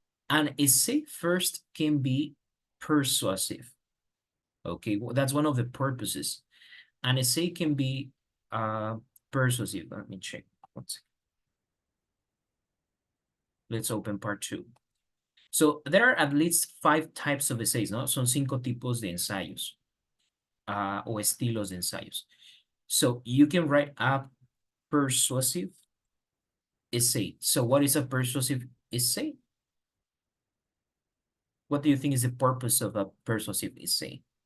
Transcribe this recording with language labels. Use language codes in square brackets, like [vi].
[en] An essay first can be persuasive. Okay, well, that's one of the purposes. An essay can be persuasive. Let me check. One second. Let's open part two. So there are at least 5 types of essays, ¿no? [es] Son 5 tipos de ensayos o estilos de ensayos. [en] So you can write a persuasive essay. So what is a persuasive essay? What do you think is the purpose of a persuasive essay?